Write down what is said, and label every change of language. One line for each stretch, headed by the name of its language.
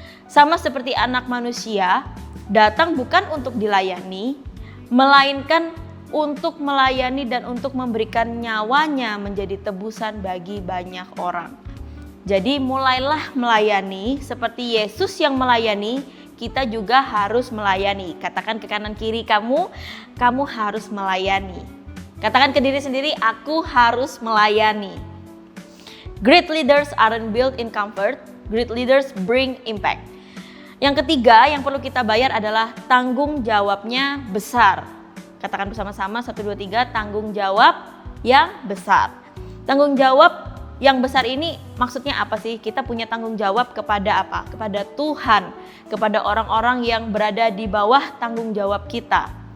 Indonesian: Sama seperti Anak Manusia datang bukan untuk dilayani, melainkan untuk melayani dan untuk memberikan nyawanya menjadi tebusan bagi banyak orang. Jadi mulailah melayani seperti Yesus yang melayani, kita juga harus melayani. Katakan ke kanan kiri kamu harus melayani. Katakan ke diri sendiri, aku harus melayani.
English: Great leaders aren't built in comfort, great leaders bring impact.
Indonesian: Yang ketiga yang perlu kita bayar adalah tanggung jawabnya besar. Katakan bersama-sama 1, 2, 3, tanggung jawab yang besar. Tanggung jawab yang besar ini maksudnya apa sih? Kita punya tanggung jawab kepada apa? Kepada Tuhan, kepada orang-orang yang berada di bawah tanggung jawab kita.